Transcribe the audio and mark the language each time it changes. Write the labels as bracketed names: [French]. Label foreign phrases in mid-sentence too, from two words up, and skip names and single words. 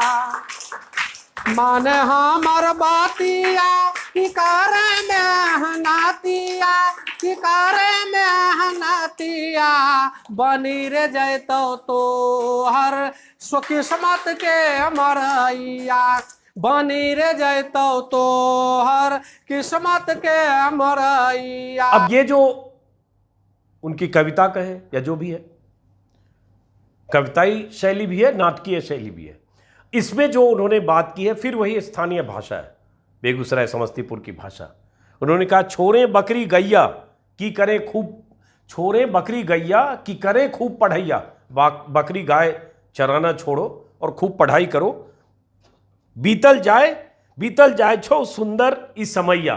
[Angika] माने हमर बातिया कि करे मेहनतिया, कि करे मेहनतिया, बनी रे जैतो तो हर किस्मत के मरैया, बनी रे जैतो तो हर किस्मत के मरैया। [Hindi] अब ये जो उनकी कविता कहे या जो भी है, कविताई शैली भी है, नाटकीय शैली भी है। इसमें जो उन्होंने बात की है फिर वही स्थानीय भाषा है, बेगूसराय समस्तीपुर की भाषा। उन्होंने कहा [Angika] छोरे बकरी गैया की करें खूब, छोरे बकरी गैया की करें खूब पढ़ैया, [Hindi] बकरी गाय चराना छोड़ो और खूब पढ़ाई करो, [Angika] बीतल जाए छो सुंदर इस समैया।